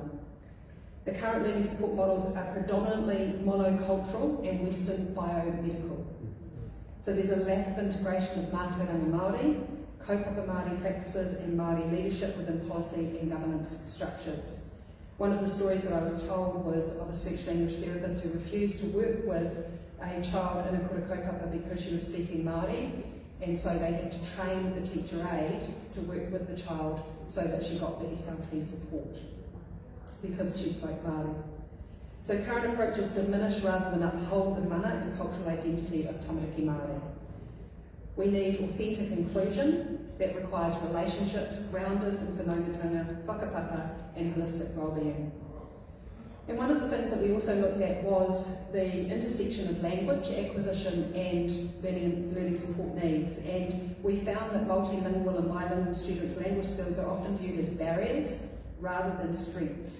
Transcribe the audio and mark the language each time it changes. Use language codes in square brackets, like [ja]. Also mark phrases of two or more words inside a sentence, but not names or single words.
[en] The current learning support models are predominantly monocultural and Western biomedical. So there's a lack of integration of [mi] mātauranga Māori, kaupapa Māori [en] practices and Māori leadership within policy and governance structures. One of the stories that I was told was of a speech language therapist who refused to work with a child in a [mi] kura kaupapa [en] because she was speaking Māori, and so they had to train the teacher aide to work with the child so that she got the SRT support because she spoke Māori. So current approaches diminish rather than uphold the mana and cultural identity of [mi] tamariki Māori. [en] We need authentic inclusion that requires relationships grounded in whanaungatanga, whakapapa and holistic wellbeing. And one of the things that we also looked at was the intersection of language acquisition and learning support needs. And we found that multilingual and bilingual students' language skills are often viewed as barriers rather than strengths.